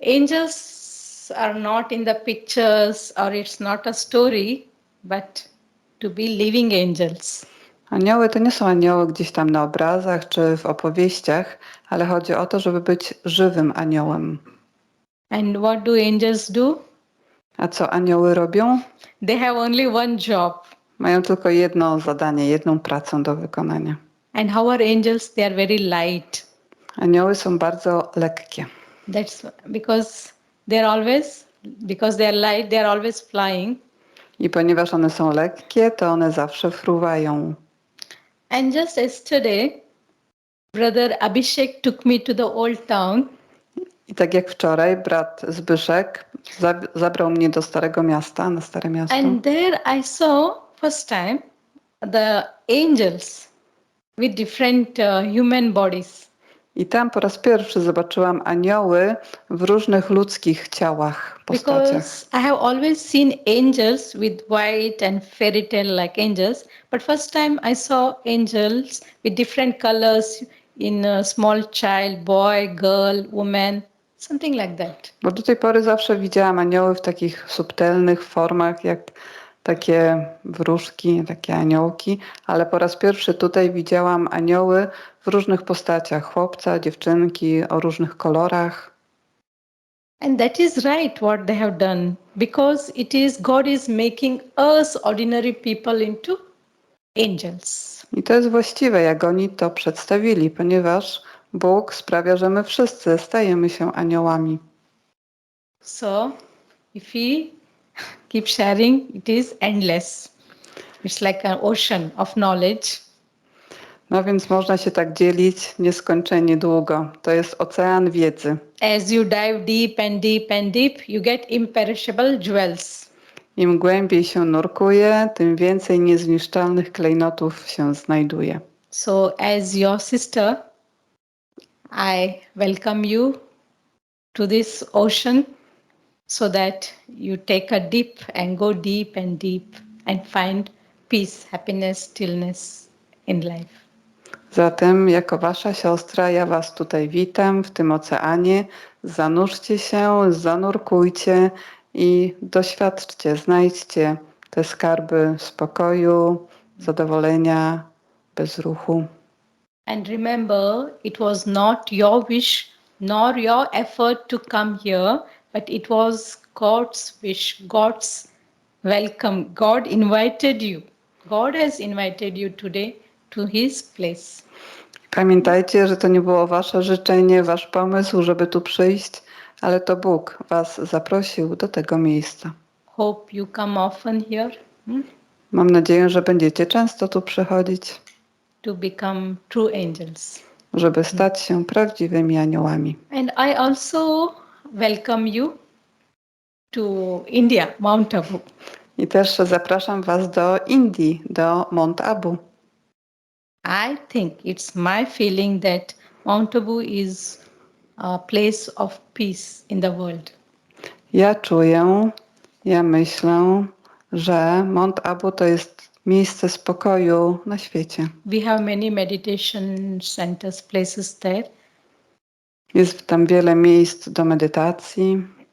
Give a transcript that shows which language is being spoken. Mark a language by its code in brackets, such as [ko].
[en] Angels are not in the pictures or it's not a story, but to be living angels. [pl] Anioły to nie są anioły gdzieś tam na obrazach czy w opowieściach, ale chodzi o to, żeby być żywym aniołem. [en] And what do angels do? [pl] A co anioły robią? [en] They have only one job. [pl] Mają tylko jedno zadanie, jedną pracę do wykonania. [en] And how are angels? They are very light. [pl] Anioły są bardzo lekkie. [en] That's because they are light, they are always flying. [pl] I ponieważ one są lekkie, to one zawsze fruwają. [en] And just yesterday, brother Abhishek took me to the old town. [pl] I tak jak wczoraj, brat Zbyszek zabrał mnie do Starego Miasta, na Stare Miasto. [en] And there I saw first time the angels with different human bodies. [pl] I tam po raz pierwszy zobaczyłam anioły w różnych ludzkich ciałach, postaciach. [en] Because I have always seen angels with white and fairy tale like angels, but first time I saw angels with different colors in a small child, boy, girl, woman, something like that. [pl] Bo do tej pory zawsze widziałam anioły w takich subtelnych formach, jak takie wróżki, takie aniołki, ale po raz pierwszy tutaj widziałam anioły w różnych postaciach, chłopca, dziewczynki, o różnych kolorach. [en] And that is right what they have done because God is making us ordinary people into angels. [pl] I to jest właściwe, jak oni to przedstawili, ponieważ Bóg sprawia, że my wszyscy stajemy się aniołami. [en] So if we keep sharing, it is endless. It's like an ocean of knowledge. [pl] No więc można się tak dzielić nieskończenie długo. To jest ocean wiedzy. [en] As you dive deep and deep and deep, you get imperishable jewels. [pl] Im głębiej się nurkuje, tym więcej niezniszczalnych klejnotów się znajduje. [en] So as your sister, I welcome you to this ocean so that you take a dip and go deep and find peace, happiness, stillness in life. [pl] Zatem jako wasza siostra ja was tutaj witam w tym oceanie. Zanurzcie się, zanurkujcie i doświadczcie, znajdźcie te skarby spokoju, zadowolenia, bezruchu. [en] And remember, it was not your wish nor your effort to come here, but it was God's wish, God's welcome. God invited you. God has invited you today to His place. [pl] Pamiętajcie, że to nie było wasze życzenie, wasz pomysł, żeby tu przyjść, ale to Bóg was zaprosił do tego miejsca. [en] Hope you come often here [pl] Mam nadzieję, że będziecie często tu przychodzić, [en] to become true angels. [pl] żeby stać się prawdziwymi aniołami. [en] And I also welcome you to India, Mount Abu. [pl] I też zapraszam was do Indii, do Mount Abu. [en] I think it's my feeling that Mount Abu is a place of peace in the world. [pl] Ja czuję, ja myślę, że Mount Abu to jest miejsce spokoju na świecie. [en] We have many meditation centers, places there. [pl] Jest tam wiele miejsc do medytacji,